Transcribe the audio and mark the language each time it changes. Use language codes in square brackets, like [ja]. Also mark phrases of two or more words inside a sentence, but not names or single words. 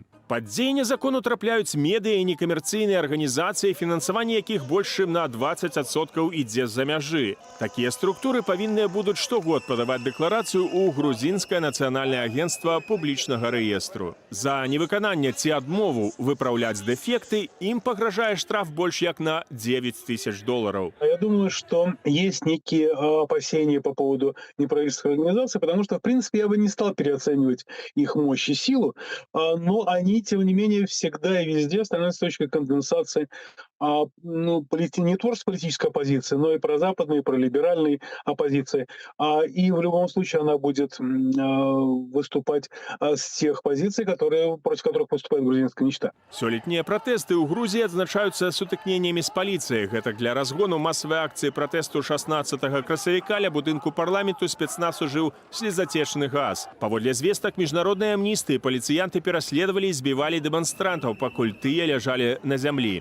[be] Пад дзеянне закону трапляюць медыа і некамерцыйныя арганізацыі, фінансаванне якіх больш чым на 20% ідзе з-за мяжы. Такія структуры павінныя будуць штогод падаваць дэкларацыю ў грузінскае нацыянальнае агенцтва публічнага рэестру. За невыкананне ці адмову выпраўляць дэфекты ім пагражае штраф больш як на $9000. [ru] Я думаю, что есть некие опасения по поводу неправительственных организаций, потому что, в принципе, я бы не стал переоценивать их мощь и силу, но они, тем не менее, всегда и везде становятся точкой конденсации не только политической оппозиции, но и прозападной, и пролиберальной оппозиции. И в любом случае она будет выступать с тех позиций, против которых выступает грузинская мечта. [be] Сёлетнія пратэсты ў Грузіі адзначаюцца сутыкненнямі з паліцыяй. Гэтак для разгону масавай акцыі пратэсту 16 красавіка ля будынку парламенту спецназ ужыў слезатечны газ. Паводле звестак міжнароднай амністыі паліцыянты пераследавалі і збівалі дэманстрантаў, пакуль тыя ляжалі на зямлі.